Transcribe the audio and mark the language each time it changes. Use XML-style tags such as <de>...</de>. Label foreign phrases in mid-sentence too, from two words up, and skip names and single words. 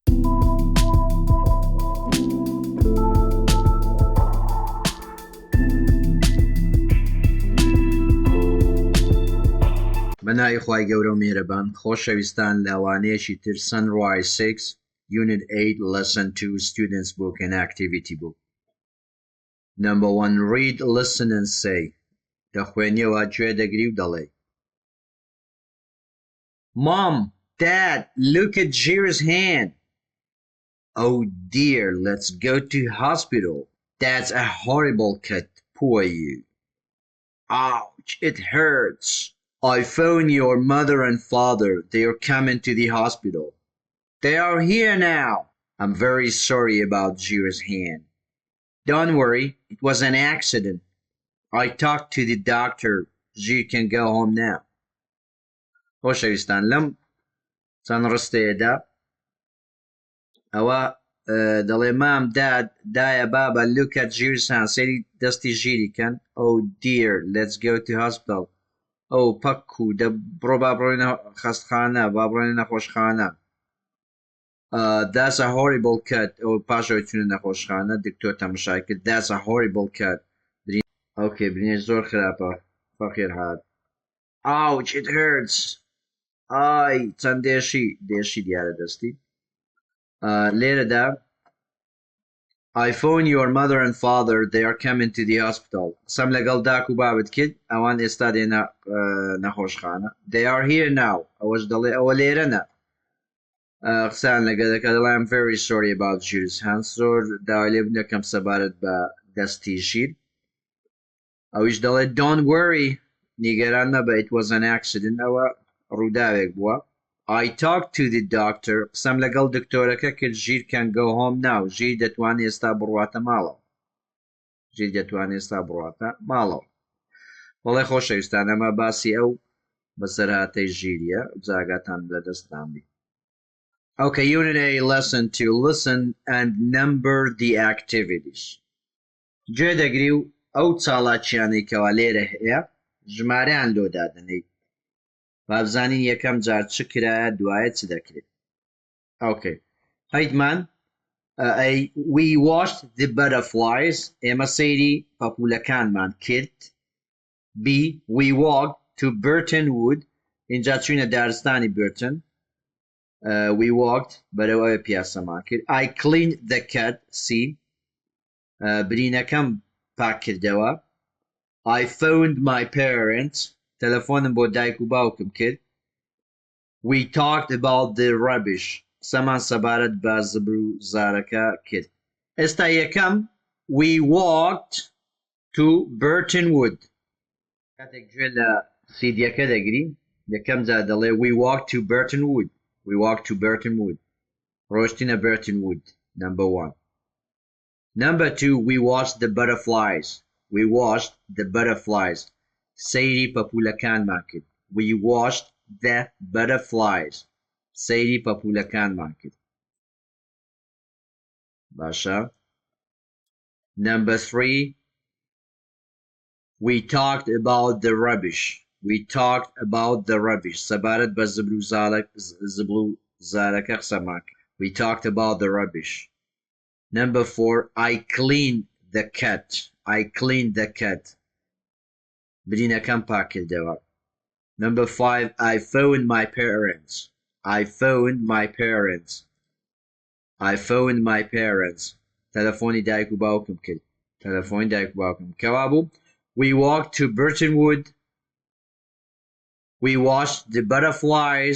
<ckb>بەناوی خوای گەورە و میهرەبان خۆشەویستان لاوانەیەکی تر Sunrise 6 Unit 8 Lesson 2</ckb> <en>Students Book and Activity Book. Number 1. Read, listen and say.</en> <ckb>دەخوێنیەوە گوێ دەگری و دەڵێ.</ckb> <en>Mom, Dad, look at Jira's hand. Oh dear, let's go to hospital. That's a horrible cut. Poor you. Ouch, it hurts. I phoned your mother and father. They are coming to the hospital. They are here now. I'm very sorry about Jira's hand. Don't worry, it was an accident. I talked to the doctor. Jira can go home now.</en> <ckb>خۆشەویستان لەم چەند ڕستەیەدا ئەوە دەڵێ مام دایە بابە</ckb> <en>look at Jira's hand</en> <ckb>سەیری دەستی ژیری کەن.</ckb> <en>Oh dear, let's go to hospital.</en> <ckb>ئەو پەک و بڕۆ با بڕۆینە خەستخانە با بڕۆینە نەخۆشخانە.</ckb> <en>That's a horrible cut.</en> <ckb>ئەو پاشەوەی چوونە نەخۆشخانە دکتۆر تەماشای کرد.</ckb> <en>That's a horrible cut.</en> <ckb>ئۆکێ برینێ زۆر خراپە فەقیر هات.</ckb> <en>Ouch, it hurts.</en> <ckb>ئای چەند دێشی دیارە دەستی.</ckb> <en>لێرەدا I phoned your mother and father. They are coming to the hospital.</en> <ckb>قسەم لەگەڵ داک و بابت کرد ئەوان ئێستا دێنە نەخۆشخانە.</ckb> <en>They are here now.</en> <ckb>ئەوەش دەڵێ ئەوە لێرەنە. قسان لەگە دەکە دەڵێ</ckb> <en>I'm very sorry about Jira's hand.</en> <ckb>زۆر داوای لێ بوو دەکەم سەبارەت بە دەستی ژیر. ئەویش دەڵێ</ckb> <en>don't worry.</en> <ckb>نیگەران مەبە</ckb> <en>it was an accident.</en> <ckb>ئەوە ڕووداوێک بووە.</ckb> <en>I talked to the doctor.</en> <ckb>قسەم لەگەڵ دکتۆرەکە کرد ژیر</ckb> <en>can go home now.</en> <ckb>ژیر دەتوانێت ئێستا بڕواتە ماڵەوە. ژیر دەتوانێت ئێستا بڕواتە ماڵەوە. وەڵێ خۆشەویستان ئەمە باسی ئەو بەسەرهاتەی ژیریە جاگاتان لەدەستان بی.</ckb> <en>Okay, Unit A, Lesson 2. Listen and number the activities.</en> <ckb>گوێ دەگری و ئەو چاڵاکیانەی کەوا لێرە هەیە ژمارەیان لۆ دادنەی. بابزانین یەکەم جار چ کرایە دوایە چ دەکرێت.</ckb> <en>Okay. هەیدمان we watched the butterflies.</en> <ckb>ئێمە سەیری پەپوولەکانمان کرد.</ckb> <en>B. We walked to Burton Wood.</en> <ckb>اینجا چوینە دارستانی Burton.</ckb> <en>We walked</en> <ckb>بەرەوەی پیاسەمان کرد.</ckb> <en>I cleaned the cat.</en> <ckb>C. برینەکەم پاک کردەوە.</ckb> <en>I phoned my parents.</en> <ckb>تەلەفۆنم بۆ دایک و باوکم کرد.</ckb> <en>We talked about the rubbish.</en> <ckb>قسەمان سەبارەت بە زبر و زارەکە کرد. ئێستا یەکەم</ckb> <en>we walked to Burton Wood.</en> <ckb>کاتێک گوێ لە سیدیەکە دەگری یەکەم جا دەڵێ</ckb> <en>we walked to Burton Wood. We walked to Burton Wood.</en> <ckb>ڕۆشتینە Burton Wood. Number 1.</ckb> <en>Number 2, we watched the butterflies. We watched the butterflies.</en> <ckb>سەیری پەپوولەکانمان کرد.</ckb> <en>We watched the butterflies.</en> <ckb>سەیری پەپوولەکانمان کرد. باشە.</ckb> <en>Number 3, we talked about the rubbish. We talked about the rubbish.</en> <ckb>سەبارەت بە زبر و زارەکە قسەمان کرد.</ckb> <en>We talked about the rubbish. Number 4, I cleaned the cat. I cleaned the cat.</en> <ckb>برینەکەم پاک کردەوە.</ckb> <en>Number 5, I phoned my parents. I phoned my parents. I phoned my parents.</en> <ckb>تەلەفۆنی دایک و باوکم کرد. تەلەفۆنی دایک و باوکم. کەوا بوو؟</ckb> <en>We walked to Burton Wood. We watched the butterflies.</en>